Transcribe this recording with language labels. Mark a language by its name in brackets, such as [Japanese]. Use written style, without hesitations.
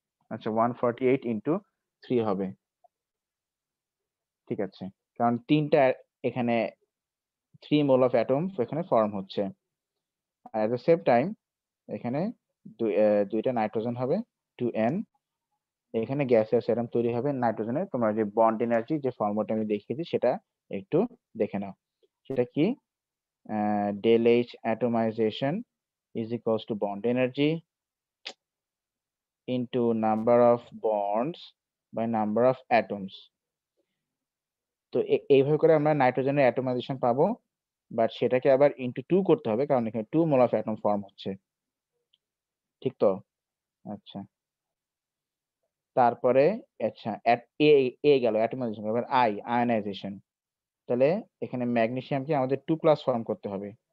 [Bangla] আচ্ছা, 148 ইনটু 3 হবে, ঠিক আছে, কারণ 3টা এখানে 3 মোল অফ অ্যাটমস এখানে ফর্ম হচ্ছে। আর এট দ্য সেম টাইম এখানে 2টা নাইট্রোজেন হবে, 2n। এখানে গ্যাসিয়াস অ্যাটম তৈরি হবে নাইট্রোজেনের। তোমরা যে বন্ড এনার্জি যে ফর্মুলাটা আমি দেখিয়েছি সেটা একটু দেখে নাও। সেটা কি? [English] del H atomization is equals to bond energy into number of bonds by number of atoms. [Bangla] তো এইভাবে করে আমরা নাইট্রোজেনের অ্যাটমাইজেশন পাবো, বাট সেটাকে আবার ইনটু 2 করতে হবে, কারণ এখানে 2 মোল অফ অ্যাটম ফর্ম হচ্ছে, ঠিক তো? আচ্ছা, তারপরে আচ্ছা গেল অ্যাটমাইজেশন। এবার আয়নাইজেশন। তাহলে এখানে ম্যাগনেসিয়ামকে আমাদের 2+ ফর্ম করতে হবে।